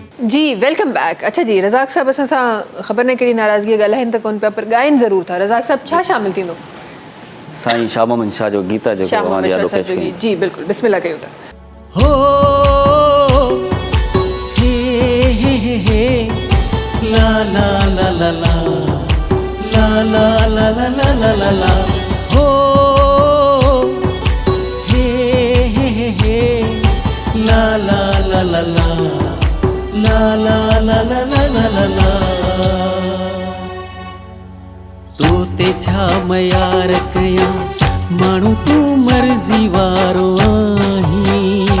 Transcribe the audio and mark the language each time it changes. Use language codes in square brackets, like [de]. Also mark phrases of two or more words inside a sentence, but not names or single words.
[en] जी welcome back. [sd] अच्छा जी रज़ाक साहब असां ख़बर न कहिड़ी नाराज़गी ॻाल्हाइनि त कोन पिया पर ॻाइनि ज़रूर था। रज़ाक साहब छा शामिल थींदो? साईं शाह मोहम्मद शाह जो गीता जो शाह मोहम्मद शाह साहब जो गीत। जी बिल्कुलु बिस्मिल्लाह कयूं था। हो हे ला ला ला ला ला ला ला ला ला ला ला ला ला हो हे ला ला ला ला ला ला ला ला ला ला ला ला ला तो ते छा मयार कया माण्हू तू मर्ज़ी वारो आहीं